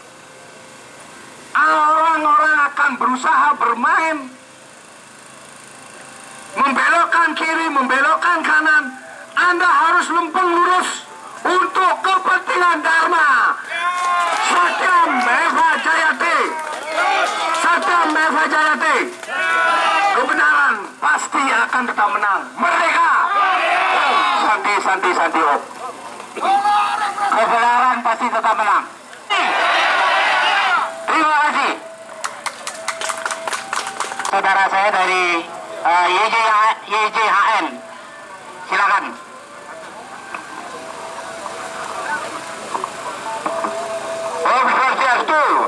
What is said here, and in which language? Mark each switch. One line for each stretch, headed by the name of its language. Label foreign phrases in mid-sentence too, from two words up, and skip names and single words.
Indonesian: Orang-orang akan berusaha bermain, membelokkan kiri, membelokkan kanan. Anda harus lempeng lurus untuk kepentingan Dharma.
Sanskrit: Satyam Meva Jayate. Satyam Meva Jayate.
Indonesian: Kebenaran pasti akan tetap menang.
Sanskrit: Merdeka. Santi, santi, santi.
Indonesian: Kebenaran pasti tetap menang. Terima kasih. Saudara saya dari YJHN, silakan.
Sanskrit: Om Swastiastu.